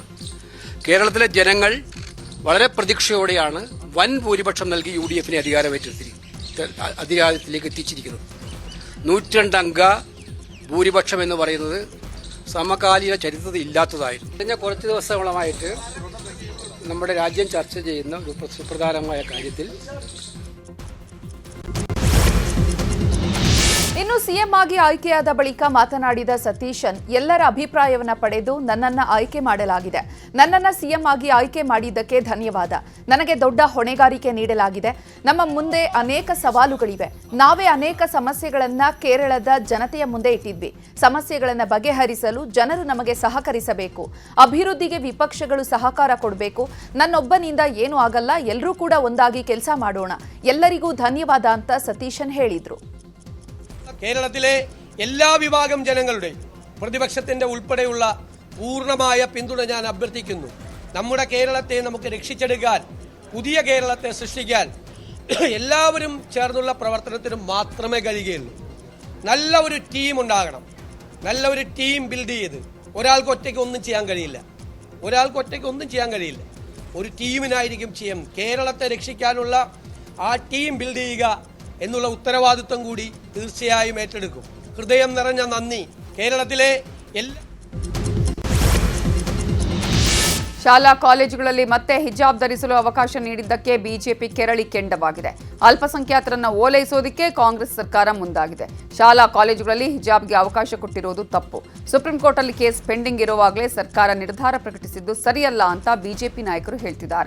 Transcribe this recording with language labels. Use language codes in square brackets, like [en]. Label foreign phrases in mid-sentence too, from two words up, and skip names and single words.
[ml] കേരളത്തിലെ ജനങ്ങൾ വളരെ പ്രതീക്ഷയോടെയാണ് വൻ ഭൂരിപക്ഷം നൽകി UDF അധികാരത്തിലേക്ക് എത്തിച്ചിരിക്കുന്നത്. 102 അംഗ ഭൂരിപക്ഷം എന്ന് പറയുന്നത് സമകാലീന ചരിത്രത്തിൽ ഇല്ലാത്തതായിരുന്നു. കഴിഞ്ഞ കുറച്ച് ദിവസങ്ങളായിട്ട് നമ്മുടെ രാജ്യം ചർച്ച ചെയ്യുന്ന ഒരു സുപ്രധാനമായ കാര്യത്തിൽ ಇನ್ನು ಸಿಎಂ ಆಗಿ ಆಯ್ಕೆಯಾದ ಬಳಿಕ ಮಾತನಾಡಿದ ಸತೀಶನ್, ಎಲ್ಲರ ಅಭಿಪ್ರಾಯವನ್ನ ಪಡೆದು ನನ್ನನ್ನ ಆಯ್ಕೆ ಮಾಡಲಾಗಿದೆ. ನನ್ನನ್ನ ಸಿಎಂ ಆಗಿ ಆಯ್ಕೆ ಮಾಡಿದ್ದಕ್ಕೆ ಧನ್ಯವಾದ. ನನಗೆ ದೊಡ್ಡ ಹೊಣೆಗಾರಿಕೆ ನೀಡಲಾಗಿದೆ. ನಮ್ಮ ಮುಂದೆ ಅನೇಕ ಸವಾಲುಗಳಿವೆ. ನಾವೇ ಅನೇಕ ಸಮಸ್ಯೆಗಳನ್ನ ಕೇರಳದ ಜನತೆಯ ಮುಂದೆ ಇಟ್ಟಿದ್ವಿ. ಸಮಸ್ಯೆಗಳನ್ನ ಬಗೆಹರಿಸಲು ಜನರು ನಮಗೆ ಸಹಕರಿಸಬೇಕು. ಅಭಿವೃದ್ಧಿಗೆ ವಿಪಕ್ಷಗಳು ಸಹಕಾರ ಕೊಡಬೇಕು. ನನ್ನೊಬ್ಬನಿಂದ ಏನೂ ಆಗಲ್ಲ, ಎಲ್ಲರೂ ಕೂಡ ಒಂದಾಗಿ ಕೆಲಸ ಮಾಡೋಣ. ಎಲ್ಲರಿಗೂ ಧನ್ಯವಾದ ಅಂತ ಸತೀಶನ್ ಹೇಳಿದ್ರು. കേരളത്തിലെ എല്ലാ വിഭാഗം ജനങ്ങളുടെ പ്രതിപക്ഷത്തിന്റെ ഉൾപ്പെടെയുള്ള പൂർണ്ണമായ പിന്തുണ ഞാൻ അഭ്യർത്ഥിക്കുന്നു. നമ്മുടെ കേരളത്തെ നമുക്ക് രക്ഷിച്ചെടുക്കാൻ, പുതിയ കേരളത്തെ സൃഷ്ടിക്കാൻ എല്ലാവരും ചേർന്നുള്ള പ്രവർത്തനത്തിന് മാത്രമേ കഴിയുകയുള്ളൂ. നല്ല ഒരു ടീം ഉണ്ടാകണം. നല്ല ഒരു [en] team build [ml] ചെയ്ത് ഒരാൾക്ക് ഒറ്റയ്ക്ക് ഒന്നും ചെയ്യാൻ കഴിയില്ല. ഒരു ടീമിനായിരിക്കും ചെയ്യാം. കേരളത്തെ രക്ഷിക്കാനുള്ള ആ [en] team build [ml] ചെയ്യുക എന്നുള്ള ഉത്തരവാദിത്വം കൂടി തീർച്ചയായും ഏറ്റെടുക്കും. ഹൃദയം നിറഞ്ഞ നന്ദി. കേരളത്തിലെ എല്ലാ [kn] ಶಾಲಾ ಕಾಲೇಜುಗಳಲ್ಲಿ ಮತ್ತೆ ಹಿಜಾಬ್ ಧರಿಸಲು ಅವಕಾಶ ನೀಡಿದ್ದಕ್ಕೆ ಬಿಜೆಪಿ ಕೆರಳಿ ಕೆಂಡವಾಗಿದೆ. ಅಲ್ಪಸಂಖ್ಯಾತರನ್ನ ಓಲೈಸೋದಕ್ಕೆ ಕಾಂಗ್ರೆಸ್ ಸರ್ಕಾರ ಮುಂದಾಗಿದೆ. ಶಾಲಾ ಕಾಲೇಜುಗಳಲ್ಲಿ ಹಿಜಾಬ್ಗೆ ಅವಕಾಶ ಕೊಟ್ಟಿರುವುದು ತಪ್ಪು. ಸುಪ್ರೀಂ ಕೋರ್ಟಲ್ಲಿ ಕೇಸ್ ಪೆಂಡಿಂಗ್ ಇರುವಾಗಲೇ ಸರ್ಕಾರ ನಿರ್ಧಾರ ಪ್ರಕಟಿಸಿದ್ದು ಸರಿಯಲ್ಲ ಅಂತ ಬಿಜೆಪಿ ನಾಯಕರು ಹೇಳ್ತಿದ್ದಾರೆ.